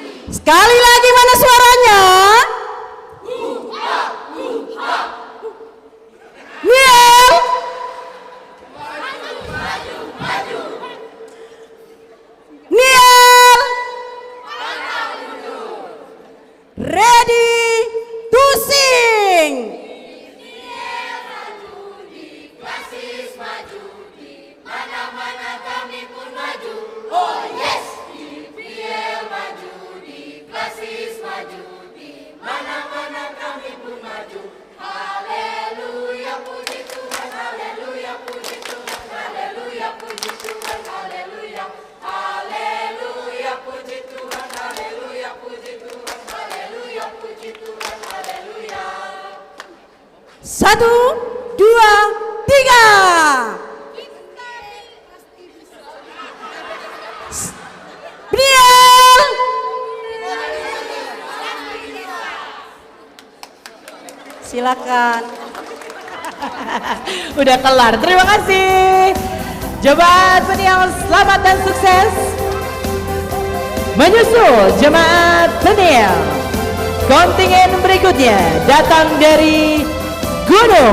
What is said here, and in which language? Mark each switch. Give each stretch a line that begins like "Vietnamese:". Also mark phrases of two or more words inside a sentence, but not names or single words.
Indonesian: Sekali lagi, mana suaranya? Niel. Niel.
English: Ready to sing.
Indonesian: Mana-mana kami pun maju.
English: Oh yes,
Indonesian: IPL maju, di Klasis maju, di mana-mana kami pun maju. Haleluya puji Tuhan, haleluya puji Tuhan, haleluya puji Tuhan, haleluya. Haleluya puji Tuhan, haleluya puji Tuhan, haleluya puji Tuhan, haleluya. 1, 2, 3. Niel. Silakan. Udah kelar. Terima kasih. Jemaat Peniel, selamat dan sukses. Menyusul Jemaat Peniel, kontingen berikutnya datang dari Gunung.